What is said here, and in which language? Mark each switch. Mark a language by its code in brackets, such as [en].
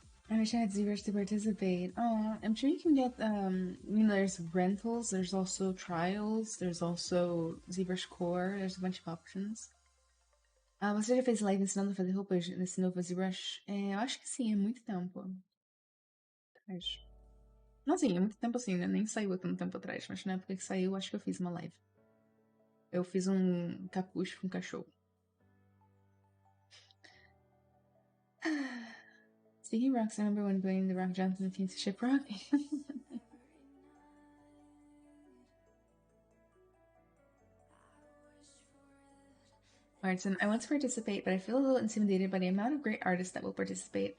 [en] I wish I had ZBrush to participate. Oh, I'm sure you can get, there's rentals, there's also trials, there's also ZBrush Core, there's a bunch of options. [pt] Você já fez live ensinando a fazer roupas nesse novo ZBrush? Eu acho que sim, é muito tempo. Acho. Não, sim, é muito tempo assim, né? Nem saiu há tanto tempo atrás, mas na época que saiu, acho que eu fiz uma live. Eu fiz um capuz com cachorro. [en] Speaking of rocks, I remember when Dwayne The Rock Johnson came to ship rock. Martin, I want to participate, but I feel a little intimidated by the amount of great artists that will participate.